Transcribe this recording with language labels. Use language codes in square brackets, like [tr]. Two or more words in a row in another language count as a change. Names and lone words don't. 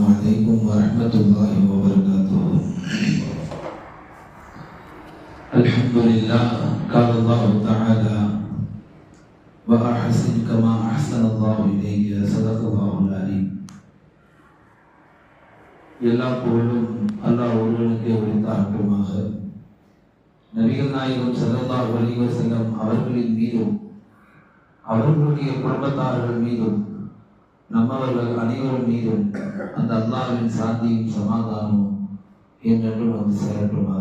[ar] عليكم ورحمة الله وبركاته. الحمد لله. قال الله تعالى: وأحسن كما أحسن الله إليك. صدق الله العليم. [ta] எல்லா புகழும் அல்லாஹ் ஒருவனுக்கே உரித்தாகட்டுமாக. நபிகள் நாயகம் [ar] صلى الله عليه وسلم [ta] அவர்களின் மீதும் அவர்களுடைய குடும்பத்தார்கள் மீதும் நம்மவர்கள் அனைவரும் மீதும் அந்த அல்லாஹ்வின் சாந்தியும் சமாதானமும் என்றென்றும் வந்து சேரட்டுமாக.